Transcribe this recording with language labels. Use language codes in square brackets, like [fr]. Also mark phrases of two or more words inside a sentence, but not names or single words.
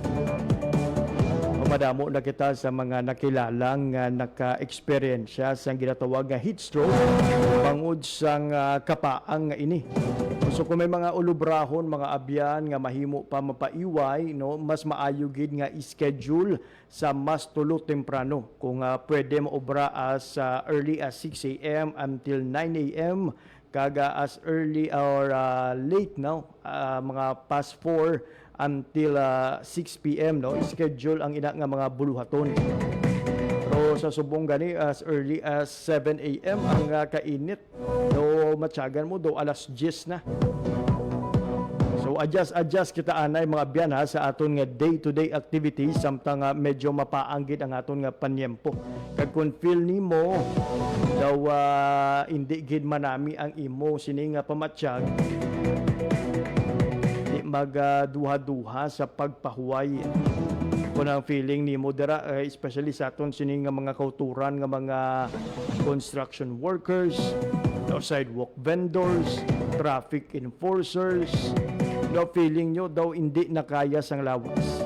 [hil] Madamo na kita sa mga nakilalang naka-eksperyensya sa ginatawag nga [en] heat stroke [hil] bangod sang kapaang nga ini. So kung may mga ulubrahon, mga abyan nga mahimo pa mapaiway, no, mas maayo gid nga schedule sa mas tulo temprano. Kung pwede maobra [en] as early as 6 a.m. until 9 a.m. kaga as early or late now, mga past 4 until 6 p.m. [hil] no, schedule ang ina nga mga buluhaton. Pero sa subong gani [en] as early as 7 a.m. [hil] ang kainit. Do matyagan mo do alas 10 na. So adjust kita anay mga biyan ha sa aton nga [en] day-to-day activities [hil] samtang medyo mapaanggid ang aton nga panyempo. Kag kung feel nimo daw hindi gid manami ang imo sini nga pamatsyag, magduha-duha sa pagpahuway. Kung ang feeling ni mo dira, especially sa aton sining nga mga kauturan nga mga [en] construction workers, sidewalk vendors, traffic enforcers, [hil] no, feeling nyo daw hindi nakaya sang lawas.